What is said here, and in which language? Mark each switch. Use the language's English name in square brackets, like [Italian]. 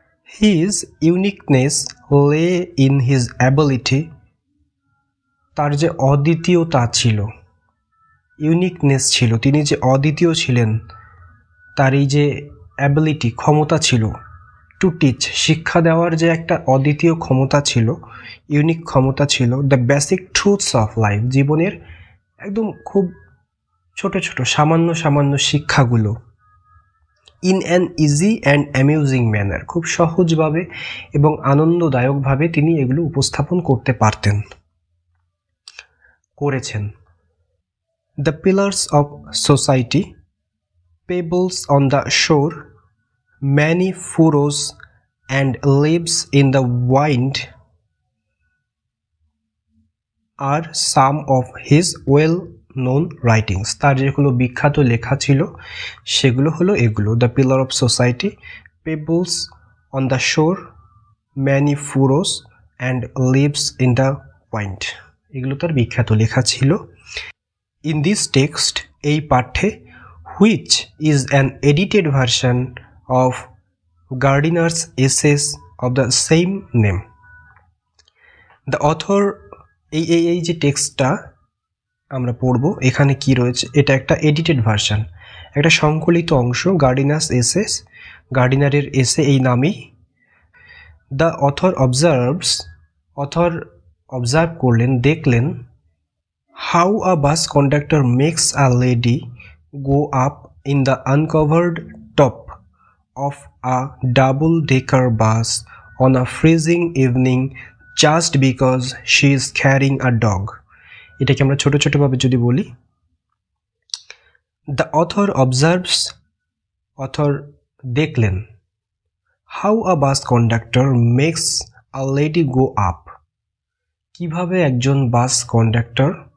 [English] his uniqueness lay in his ability, [Bangla] তার যে অদ্বিতীয়তা ছিল, ইউনিকনেস ছিল, তিনি যে অদ্বিতীয় ছিলেন, তার এই যে অ্যাবিলিটি ক্ষমতা ছিল, [English] to teach [Bangla] শিক্ষা দেওয়ার যে একটা অদ্বিতীয় ক্ষমতা ছিল, ইউনিক ক্ষমতা ছিল, [English] the basic truths of life, [Bangla] জীবনের একদম খুব ছোট ছোট সামান্য সামান্য শিক্ষাগুলো, [English] in an easy and amusing manner, [Bangla] খুব সহজভাবে এবং আনন্দদায়কভাবে তিনি এগুলো উপস্থাপন করতে পারতেন, করেছেন। [English] The pillars of society, pebbles on the shore, many furrows and leaves in the wind are some of his well-known writings. [Bangla] তার যেগুলো বিখ্যাত লেখা ছিল সেগুলো হলো এগুলো: The pillar of society, pebbles on the shore, many furrows and leaves in the wind, এগুলো তার বিখ্যাত লেখা ছিল। [English] In this text, [Bangla] এই পাঠ্যে, [English] which is an edited version of Gardiner's essays of the same name, the author, [Bangla] এই যে টেক্সটটা আমরা পড়ব এখানে কি রয়েছে, এটা একটা এডিটেড ভার্সন, একটা সংকলিত অংশ, গার্ডিনার্স এসেস, গার্ডিনারের এসে এই নামেই। [English] the author observes, [Bangla] author observe করলেন, দেখলেন, [English] how a bus conductor makes a lady go up in the uncovered top of a double-decker bus on a freezing evening just because she is carrying a dog. [Bangla] এটাকে আমরা ছোট ছোট ভাবে যদি বলি, [English] the author observes, author [Bangla] দেখলেন, [English] how a bus conductor makes a lady go up, [Bangla] কিভাবে একজন বাস কন্ডাক্টর